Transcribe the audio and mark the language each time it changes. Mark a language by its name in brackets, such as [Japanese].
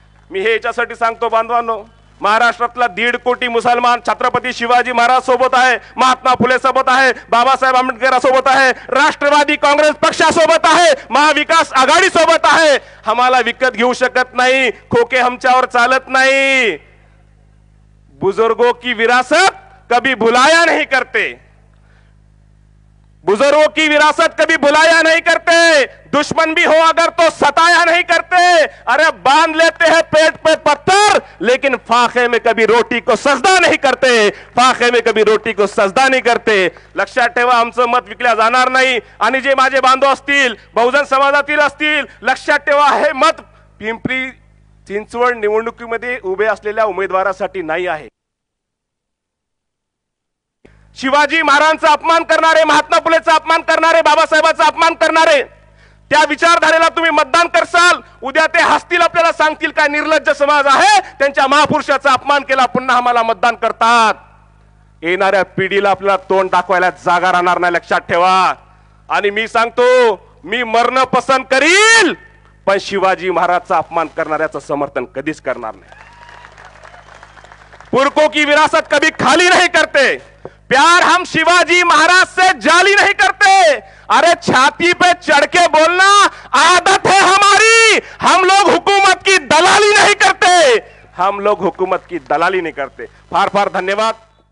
[Marathi] मी हे याच्यासाठी सांगतो बांधवांनो, महाराष्ट्रातला 1.5 कोटी मुसलमान छत्रपती शिवाजी महाराज सोबत आहे, महात्मा फुले सोबत आहे, बाबासाहेब आंबेडकर सोबत आहे, राष्ट्रवादी काँग्रेस पक्षासोबत आहे, महाविकास आघाडी सोबत आहे. आम्हाला विकत घेऊ शकत नाही, खोके हमच्यावर चालत नाही. [Hindi] बुजुर्गों की विरासत कभी भुलाया नहीं करते, बुजुर्गों की विरासत कभी भुलाया नहीं करते, दुश्मन भी हो अगर तो सताया नहीं करते. अरे बांध लेते हैं पेट पे पत्थर, लेकिन फाखे में कभी रोटी को सजदा नहीं करते, फाखे में कभी रोटी को सजदा नहीं करते. [Marathi] लक्षात ठेवा, आमचं मत विकल्या जाणार नाही. आणि जे माझे बांधव असतील, बहुजन समाजातील असतील, लक्षात ठेवा, हे मत पिंपरी चिंचवड निवडणुकीमध्ये उभे असलेल्या उमेदवारासाठी नाही आहे. शिवाजी महाराजांचा अपमान करणारे, महात्मा फुलेचा अपमान करणारे, बाबासाहेबांचा अपमान करणारे, त्या विचारधारेला तुम्ही मतदान करसाल, उद्या ते हसतील, आपल्याला सांगतील काय निर्लज्ज समाज आहे, त्यांच्या महापुरुषाचा अपमान केला, पुन्हा आम्हाला मतदान करतात. येणाऱ्या पिढीला आपल्याला तोंड दाखवायला जागा राहणार नाही, लक्षात ठेवा. आणि मी सांगतो, मी मरणं पसंत करील, पण शिवाजी महाराजचा अपमान करणाऱ्याचं समर्थन कधीच करणार नाही. [Hindi] पुरखों की विरासत कभी खाली नहीं करते, प्यार हम शिवाजी महाराज से जाली नहीं करते. अरे छाती पे चढ़ के बोलना आदत है हमारी, हम लोग हुकूमत की दलाली नहीं करते, हम लोग हुकूमत की दलाली नहीं करते. [Marathi] फार फार धन्यवाद.